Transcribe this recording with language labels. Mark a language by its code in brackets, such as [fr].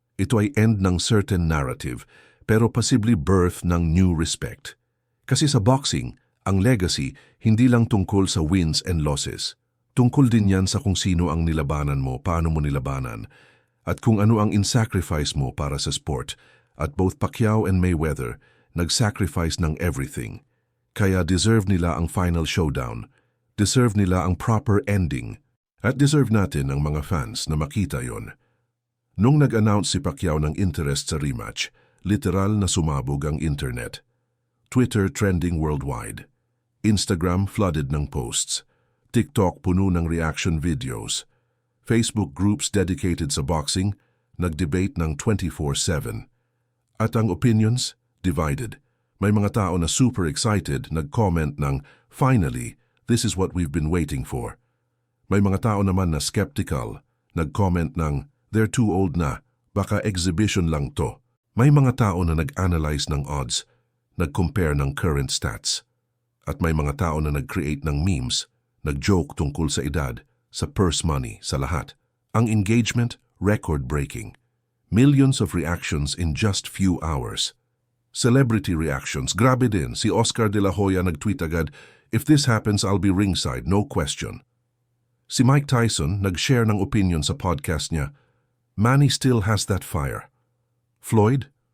[tl] Ito ay end ng certain narrative pero possibly birth ng new respect. Kasi sa boxing, ang legacy hindi lang tungkol sa wins and losses. Tungkol din yan sa kung sino ang nilabanan mo, paano mo nilabanan, at kung ano ang in-sacrifice mo para sa sport. At [en] both Pacquiao and Mayweather [tl] nag-sacrifice ng everything. Kaya deserve nila ang final showdown. Deserve nila ang proper ending. At deserve natin ang mga fans na makita yon. Nung nag-announce si Pacquiao ng interest sa rematch, literal na sumabog ang internet. [en] Twitter trending worldwide. Instagram flooded ng posts. [tl] TikTok puno ng reaction videos. Facebook groups dedicated sa boxing, nag-debate ng 24/7. At ang opinions, divided. May mga tao na super excited, nag-comment ng, [en] finally, this is what we've been waiting for. [tl] May mga tao naman na skeptical, nag-comment ng, [en] they're too old [tl] na, baka exhibition lang to. May mga tao na nag-analyze ng odds, nag-compare ng current stats. At may mga tao na nag-create ng memes, nag-joke tungkol sa edad, sa purse money, sa lahat. Ang engagement, record-breaking. [en] Millions of reactions in just few hours. [tl] Celebrity reactions, grabe din. Si Oscar de la Hoya nag-tweet agad, [en] if this happens, I'll be ringside, no question. [tl] Si Mike Tyson nag-share ng opinion sa podcast niya, [en] Manny still has that fire. Floyd?